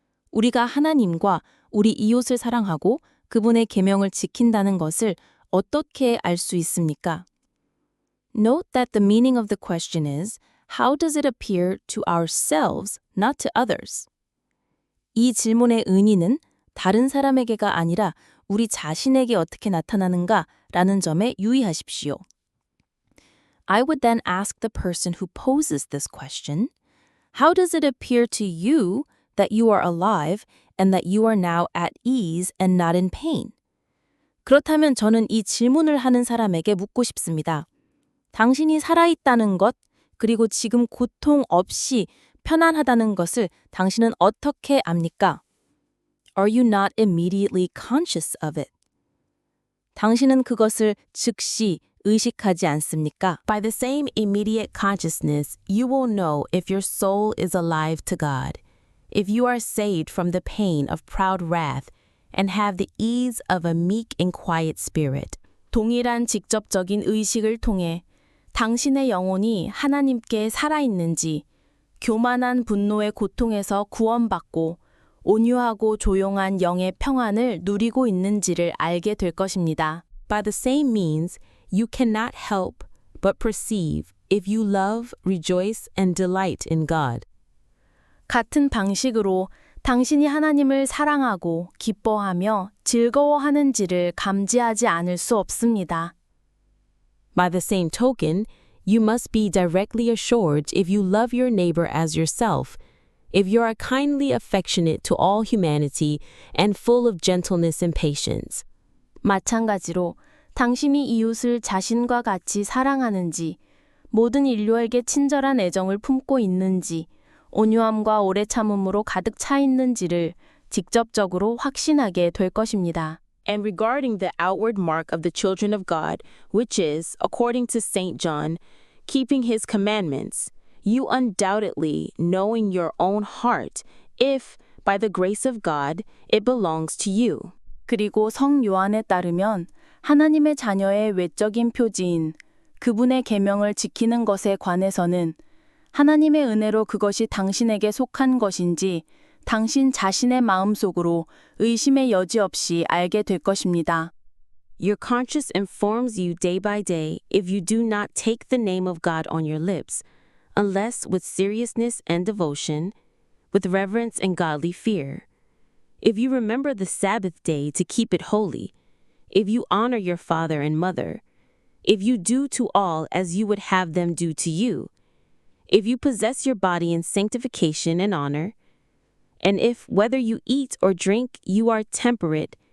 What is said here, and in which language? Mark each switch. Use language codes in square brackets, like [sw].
[ko] 우리가 하나님과 우리 이웃을 사랑하고 그분의 계명을 지킨다는 것을 어떻게 알 수 있습니까? [en] Note that the meaning of the question is, how does it appear to ourselves, not to others? [ko] 이 질문의 의미는 다른 사람에게가 아니라 우리 자신에게 어떻게 나타나는가 라는 점에 유의하십시오. [en] I would then ask the person who poses this question, how does it appear to you that you are alive and that you are now at ease and not in pain? [ko] 그렇다면 저는 이 질문을 하는 사람에게 묻고 싶습니다. 당신이 살아있다는 것, 그리고 지금 고통 없이 편안하다는 것을 당신은 어떻게 압니까? [en] Are you not immediately conscious of it? [ko] 당신은 그것을 즉시 의식하지 않습니까? [en] By the same immediate consciousness, you will know if your soul is alive to God, if you are saved from the pain of proud wrath, and have the ease of a meek and quiet spirit. [ko] 동일한 직접적인 의식을 통해 당신의 영혼이 하나님께 살아있는지, 교만한 분노의 고통에서 구원받고 온유하고 조용한 영의 평안을 누리고 있는지를 알게 될 것입니다. [en] By the same means, you cannot help but perceive if you love, rejoice, and delight in God. [ko] 같은 방식으로 당신이 하나님을 사랑하고 기뻐하며 즐거워하는지를 감지하지 않을 수 없습니다. [en] By the same token, you must be directly assured if you love your neighbor as yourself, if you are kindly affectionate to all humanity and full of gentleness and patience. [ko] 마찬가지로 당신이 이웃을 자신과 같이 사랑하는지, 모든 인류에게 친절한 애정을 품고 있는지, 온유함과 오래 참음으로 가득 차 있는지를 직접적으로 확신하게 될 것입니다. [en] And regarding the outward mark of the children of God, which is, according to St. John, keeping his commandments, you undoubtedly know in your own heart if, by the grace of God, it belongs to you. [ko] 그리고 성 요한에 따르면 하나님의 자녀의 외적인 표지인 그분의 계명을 지키는 것에 관해서는 하나님의 은혜로 그것이 당신에게 속한 것인지 당신 자신의 마음속으로 의심의 여지 없이 알게 될 것입니다. [en] Your conscience informs you day by day if you do not take the name of God on your lips, unless with seriousness and devotion, with reverence and godly fear. If you remember the Sabbath day to keep it holy, if you honor your father and mother, if you do to all as you would have them do to you, if you possess your body in sanctification and honor, and if, whether you eat or drink, you are temperate